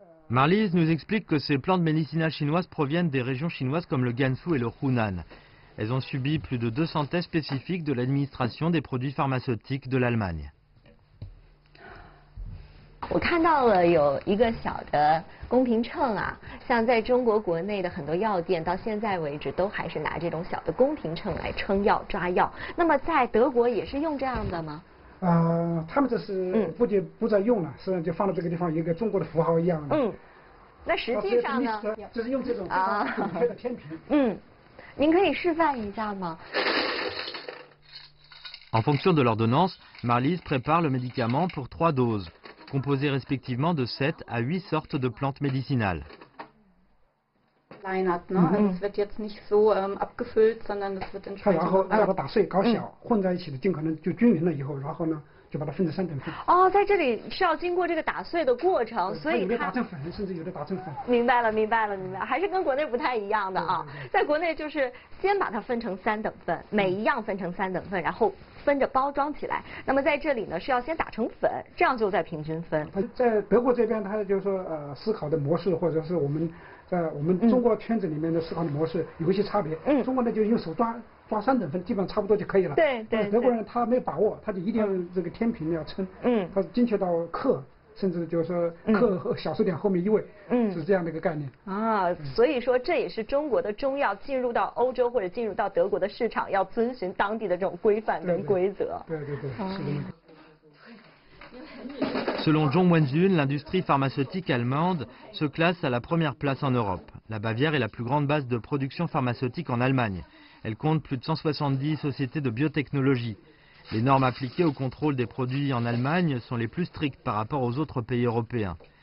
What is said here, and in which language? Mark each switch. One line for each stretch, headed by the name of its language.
French: Marlise nous explique que ces plantes médicinales chinoises proviennent des régions chinoises comme le Gansu et le Hunan. Elles ont subi plus de 200 tests spécifiques de l'administration des produits pharmaceutiques de l'Allemagne.
Chinese: 我看到了有一个小的公平秤啊，像在中国国内的很多药店，到现在为止都还是拿这种小的公平秤来称药抓药。那么在德国也是用这样的吗？他们这是不再用了，实际上就放到这个地方，有一个中国的符号一样的。那实际上呢？就是用这种准确的天平。您可以示范一下吗
French: ？En fonction de l'ordonnance, Marlise prépare le médicament pour 3 doses, composées respectivement de 7 à 8 sortes de plantes médicinales.
German: Also es wird jetzt nicht so abgefüllt, sondern es wird entsprechend.
Chinese: 然后把它打碎、搞小，混在一起的，尽可能就均匀了以后，然后呢就把它分成3等份。哦，在这里是要经过这个打碎的过程，所以有的打成粉，甚至有的打成粉。明白了，还是跟国内不太一样的啊。在国内就是先把它分成3等份，每一样分成3等份，然后分着包装起来。那么在这里呢是要先打成粉，这样就再平均分。在德国这边，它就是说思考的模式，或者是我们在我们中国圈子里面的思考的模式有一些差别。中国呢就用手抓3等份，基本上差不多就可以了。对。德国人他没有把握，他就一定要这个天平要称。他精确到克，甚至就是说克和小数点后面1位。是这样的一个概念。啊，所以说这也是中国的中药进入到欧洲或者进入到德国的市场，要遵循当地的这种规范跟规则。对，是的。
French: Selon Zhong Wenzhun, l'industrie pharmaceutique allemande se classe à la première place en Europe. La Bavière est la plus grande base de production pharmaceutique en Allemagne. Elle compte plus de 170 sociétés de biotechnologie. Les normes appliquées au contrôle des produits en Allemagne sont les plus strictes par rapport aux autres pays européens.